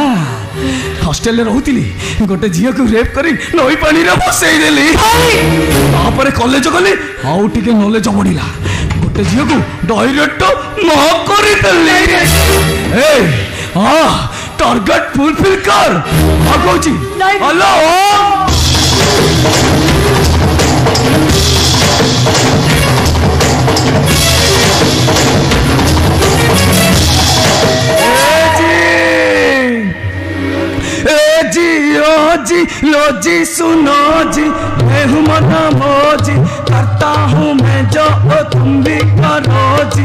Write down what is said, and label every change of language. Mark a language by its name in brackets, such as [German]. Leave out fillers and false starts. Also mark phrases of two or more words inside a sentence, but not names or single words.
[Odia] ହଷ୍ଟେଲରେ ରହୁଥିଲି, ଗୋଟେ ଝିଅକୁ ରେପ୍ କରି ନଈ ପାଣିରେ ବସେଇ ଦେଲି। ତାପରେ କଲେଜ ଗଲି, ଆଉ ଟିକେ ନଲେଜ ବଢିଲା, ଗୋଟେ ଝିଅକୁ ଡାଇରେକ୍ଟ ନ କରିଦେଲି। [English] target fulfil [Odia] କର। କହୁଛି ହ୍ୟାଲୋ [Hindi] जी लो जी सुनो जी, मैं हूँ मना मोजी, करता हूँ मैं जो तुम भी करो जी।